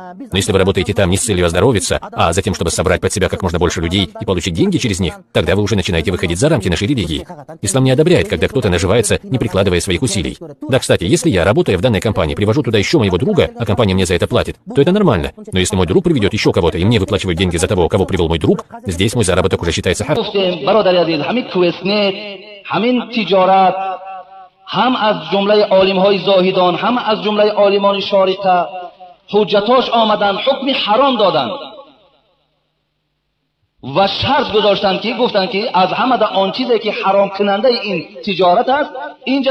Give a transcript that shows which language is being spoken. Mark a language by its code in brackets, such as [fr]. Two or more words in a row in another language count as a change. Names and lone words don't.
[ru] Но если вы работаете там не с целью оздоровиться, а затем, чтобы собрать под себя как можно больше людей и получить деньги через них, тогда вы уже начинаете выходить за рамки нашей религии. Ислам не одобряет, когда кто-то наживается, не прикладывая своих усилий. Да, кстати, если я, работая в данной компании, привожу туда еще моего друга, а компания мне за это платит, то это нормально. Но если мой друг приведет еще кого-то, и мне выплачивают деньги за того, кого привел мой друг, здесь мой заработок уже считается харам. [fa] و شرط گذاشتن که گفتن که از همه آن چیزی که حرام کننده این تجارت است اینجا